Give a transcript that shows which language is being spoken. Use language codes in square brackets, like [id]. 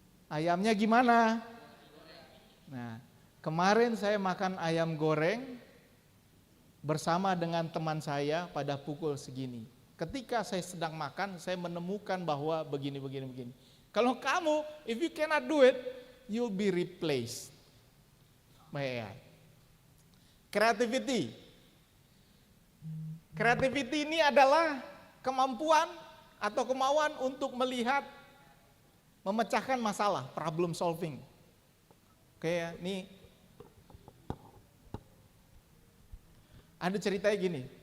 [id] Ayamnya gimana? Nah, kemarin saya makan ayam goreng bersama dengan teman saya pada pukul segini. Ketika saya sedang makan, saya menemukan bahwa begini. Kalau kamu, [en] if you cannot do it, you'll be replaced by AI. Creativity. [id] Creativity ini adalah kemampuan atau kemauan untuk melihat, memecahkan masalah, problem solving. Oke ya, ini ada ceritanya gini.